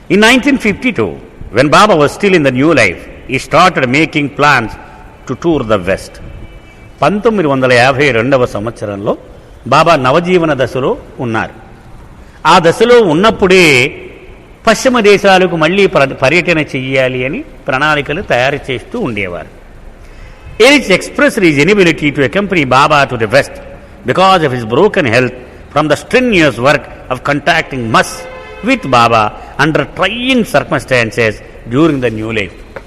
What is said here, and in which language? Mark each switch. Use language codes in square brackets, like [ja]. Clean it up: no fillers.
[en] In 1952, when Baba was still in the new life, he started making plans to tour the West. [te] 1952వ సంవత్సరంలో బాబా నవజీవన దశలో ఉన్నారు. ఆ దశలో ఉన్నప్పుడే పశ్చిమ దేశాలకు మళ్ళీ పర్యటన చెయ్యాలి అని ప్రణాళికలు తయారు చేస్తూ ఉండేవారు. [en] Erich expressed his inability to accompany Baba to the West because of his broken health from the strenuous work of contacting mass with Baba under trying circumstances during the new life.